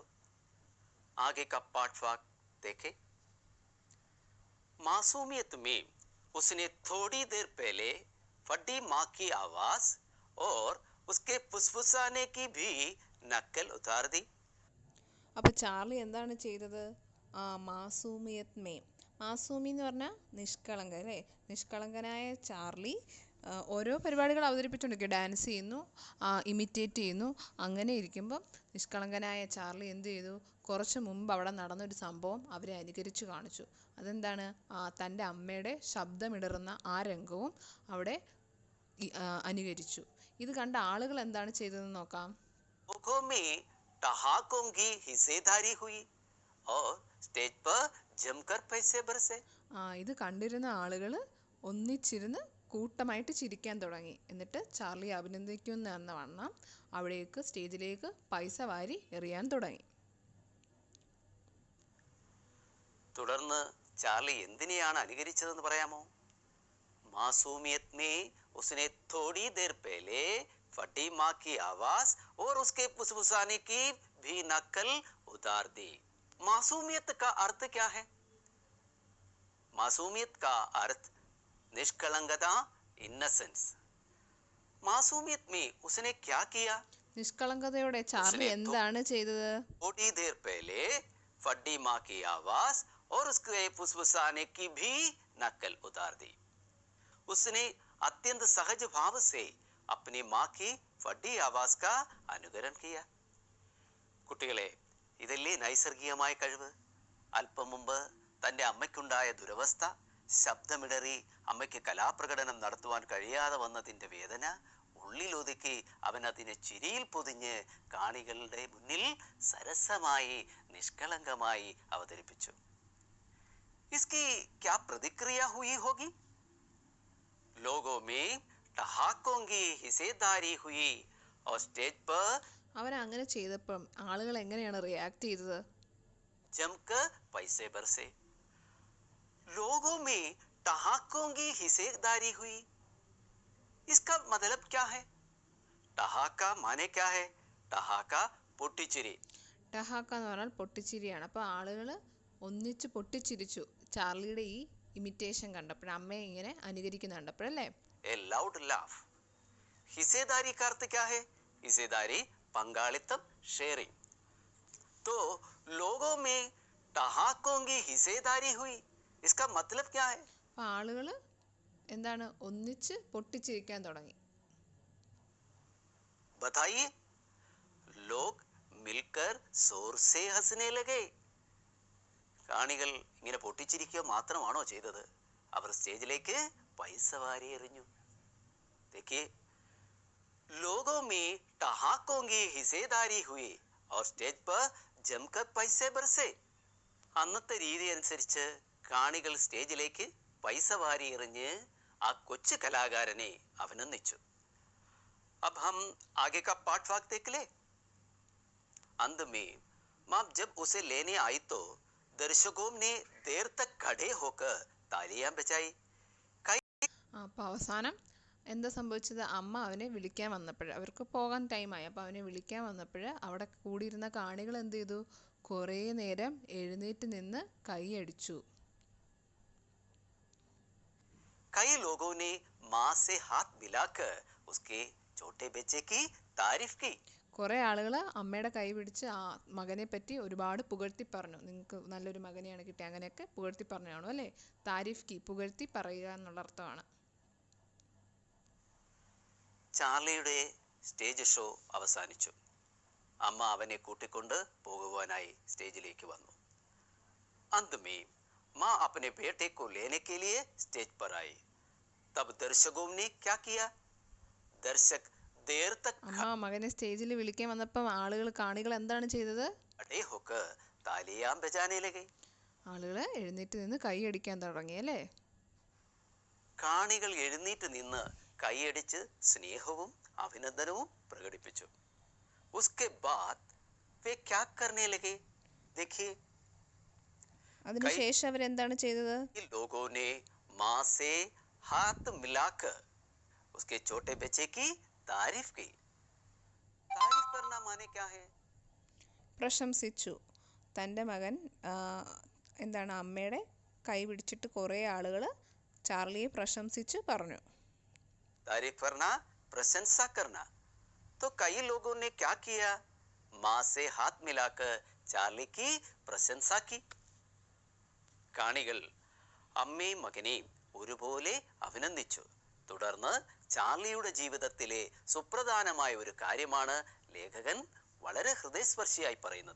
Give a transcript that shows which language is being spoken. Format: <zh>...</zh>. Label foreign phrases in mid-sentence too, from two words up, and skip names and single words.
<hi>ആകെ का पाठ वाक देखे. मासूमियत में उसने थोड़ी देर पहले फटी माँ की आवाज और उसके फुसफुसाने की भी नकल उतार दी.</hi> <ml>അപ്പോൾ ചാർലി എന്താണ് ചെയ്തത്?</ml> <hi>मासूमियत में.</hi> <ml>മാസൂമി എന്ന് പറഞ്ഞാൽ നിഷ്കളങ്ക അല്ലേ? നിഷ്കളങ്കനായ ചാർലി ഓരോ പരിപാടികൾ അവതരിപ്പിച്ചുകൊണ്ടിരിക്കുക. ഡാൻസ് ചെയ്യുന്നു, ഇമിറ്റേറ്റ് ചെയ്യുന്നു. അങ്ങനെ ഇരിക്കുമ്പം നിഷ്കളങ്കനായ ചാർലി എന്ത് ചെയ്തു? കുറച്ച് മുമ്പ് അവിടെ നടന്നൊരു സംഭവം അവരെ അനുകരിച്ച് കാണിച്ചു. അതെന്താണ്? തൻ്റെ അമ്മയുടെ ശബ്ദമിടറുന്ന ആ രംഗവും അവിടെ അനുകരിച്ചു. ഇത് കണ്ട ആളുകൾ എന്താണ് ചെയ്തതെന്ന് നോക്കാം.</ml> <hi>लोगों में ठहाकों की हिस्सेदारी हुई और स्टेज पर जमकर पैसे बरसे.</hi> <ml>ഇത് കണ്ടിരുന്ന ആളുകൾ ഒന്നിച്ചിരുന്ന് കൂട്ടമായിട്ട് ചിരിക്കാൻ തുടങ്ങി. എന്നിട്ട് ചാർലി അഭിനന്ദിക്കുന്ന എന്ന വണ്ണം അവിടേക്ക് സ്റ്റേജിലേക്ക് പൈസ വാരി എറിയാൻ തുടങ്ങി. തുടർന്ന് ചാർലി എന്തിനെയാണ് അനുകരിച്ചതെന്ന് പറയാമോ?</ml> <hi>മാസൂമിയത് में उसने थोड़ी देर पहले फटी माँ की आवाज और उसके फुसफुसाने की भी नकल उतार दी. मासूमियत का अर्थ क्या है? मासूमियत का अर्थ निष्कलंकता, इनसेंस. मासूमियत में उसने क्या किया?</hi> <ml>നിഷ്കളങ്കതയോടെ ചാർലി എന്താണ് ചെയ്തത്?</ml> <hi>थोड़ी देर पहले फटी माँ की आवाज और उसके फुसफुसाने की भी नकल उतार दी. उसने अत्यंत सहज भाव से अपनी माँ की फटी आवाज का अनुकरण किया.</hi> <ml>കുട്ടികളെ, ഇതല്ലേ നൈസർഗികമായ കഴിവ്? അല്പം മുമ്പ് തൻ്റെ അമ്മയ്ക്കുണ്ടായ ദുരവസ്ഥ, ശബ്ദമിടറി അമ്മയ്ക്ക് കലാപ്രകടനം നടത്തുവാൻ കഴിയാതെ വന്നതിൻ്റെ വേദന ഉള്ളിലൊതുക്കി അവൻ അതിനെ ചിരിയിൽ പൊതിഞ്ഞ് കാണികളുടെ മുന്നിൽ സരസമായി, നിഷ്കളങ്കമായി അവതരിപ്പിച്ചു.</ml> <hi>इसकी क्या प्रतिक्रिया हुई होगी? लोगों में ठहाकों की हिस्सेदारी हुई और स्टेज पर</hi> <ml>അവൻ അങ്ങനെ ചെയ്തപ്പം ആളുകൾ എങ്ങനെയാണ് റിയാക്ട് ചെയ്തത്?</ml> <hi>जमकर पैसे बरसे. लोगों में ठहाकों की हिस्सेदारी हुई. इसका मतलब क्या है? ठहाका माने क्या है?</hi> <ml>ठहाका പൊട്ടിച്ചിരി. ടഹാക്ക എന്ന് പറഞ്ഞാൽ പൊട്ടിച്ചിരിയാണ്. അപ്പോൾ ആളുകൾ ഒന്നിച്ച് പൊട്ടിച്ചിരിച്ചു ചാർലിയുടെ ഈ ഇമിറ്റേഷൻ കണ്ടപ്പോൾ, അമ്മയെ ഇങ്ങനെ അനുകരിക്കുന്ന കണ്ടപ്പോഴല്ലേ?</ml> <en>A loud laugh.</en> <hi>हिस्सेदारी का अर्थ क्या है? हिस्सेदारी पंगाളിത്തം, शेयरिंग. तो लोगों में ठहाकों की हिस्सेदारी हुई. इसका मतलब क्या है?</hi> <ml>അപ്പോൾ ആളുകൾ എന്താണ്? ഒന്നിച്ച് പൊട്ടിച്ചിരിക്കാൻ തുടങ്ങി.</ml> <hi>बताइए. लोग मिलकर जोर से हंसने लगे.</hi> <ml>കാണികൾ ഇങ്ങനെ പൊട്ടിച്ചിരിക്കുക മാത്രമാണോ ചെയ്തത്? അവർ സ്റ്റേജിലേക്ക് പൈസ വാരി എറിഞ്ഞു.</ml> <hi>देखिए, लोगों में ठहाकों की हिस्सेदारी हुई और स्टेज पर जमकर पैसे बरसे.</hi> <ml>അന്നത്തെ രീതി അനുസരിച്ച് കാണികൾ സ്റ്റേജിലേക്ക് പൈസ വാരി എറിഞ്ഞ് ആ കൊച്ചു കലാകാരനെ അഭിനന്ദിച്ചു.</ml> <hi>अब हम आगे का पाठ वाक देख ले. अंत में माँ जब उसे लेने आई तो दर्शकों ने देर तक खड़े होकर तालियां बजाई.</hi> <ml>അപ്പോൾ അവസാനം എന്താ സംഭവിച്ചത്? അമ്മ അവനെ വിളിക്കാൻ വന്നപ്പോൾ, അവർക്ക് പോകാൻ ടൈമായി, അപ്പോൾ അവനെ വിളിക്കാൻ വന്നപ്പോൾ അവിടെ കൂടിയിരുന്ന കാണികൾ എന്ത് ചെയ്തു? കുറേ നേരം എഴുന്നേറ്റ് നിന്ന് കൈയടിച്ചു.</ml> <hi>कई लोगों ने माँ से हाथ मिलाकर उसके छोटे बच्चे की तारीफ की.</hi> <ml>കുറേ ആളുകൾ അമ്മയുടെ കൈ പിടിച്ച് ആ മകനെ പറ്റി ഒരുപാട് പുകഴ്ത്തി പറഞ്ഞു. നിങ്ങൾക്ക് നല്ലൊരു മകനെയാണ് കിട്ടിയത്, അങ്ങനെയൊക്കെ പുകഴ്ത്തി പറഞ്ഞു കാണും അല്ലേ?</ml> <hi>तारीफ़ की,</hi> <ml>പുകഴ്ത്തി പറയുക എന്നുള്ള അർത്ഥമാണ്. ചാർലിയുടെ സ്റ്റേജ് ഷോ അവസാനിച്ചു. അമ്മ അവനെ കൂട്ടിക്കൊണ്ട് പോകുവാനായി സ്റ്റേജിലേക്ക് വന്നു.</ml> <hi>अंत में माँ अपने बेटे को लेने के लिए स्टेज पर आई। तब दर्शकों ने क्या किया? दर्शक देर तक</hi> <ml>അമ്മ മകനെ സ്റ്റേജിൽ വിളിക്കാൻ വന്നപ്പം കാണികൾ എന്താണ് ചെയ്തത്?</ml> <hi>खड़े होकर तालियां बजाने लगे।</hi> <ml>ആളുകൾ എഴുന്നേറ്റ് നിന്ന് കൈയടിക്കാൻ തുടങ്ങി അല്ലേ? കാണികൾ എഴുന്നേറ്റ് നിന്ന് കൈയടിച്ച് സ്നേഹവും അഭിനന്ദനവും പ്രകടിപ്പിച്ചു.</ml> <hi>उसके बाद वे क्या करने लगे? देखिए,</hi> <ml>അതിനുശേഷം അവരെന്താണ് ചെയ്തത്?</ml> <hi>लोगों ने माँ से हाथ मिलाकर उसके छोटे बच्चे की तारीफ की. तारीफ करना माने क्या है?</hi> <ml>പ്രശംസിച്ചു. തൻ്റെ മകൻ എന്താണ് അമ്മയുടെ കൈ പിടിച്ചിട്ട് കുറേ ആളുകൾ ചാർലിയെ പ്രശംസിച്ച് പറഞ്ഞു.</ml> <hi>तारीफ करना, प्रशंसा करना. तो कई लोगों ने क्या किया? माँ से हाथ मिलाकर चार्ली की प्रशंसा की.</hi> <ml>കാണികൾ അമ്മയും മകനെയും ഒരുപോലെ അഭിനന്ദിച്ചു. തുടർന്ന് ചാർലിയുടെ ജീവിതത്തിലെ സുപ്രധാനമായ ഒരു കാര്യമാണ് ലേഖകൻ വളരെ ഹൃദയസ്പർശിയായി പറയുന്നത്.</ml>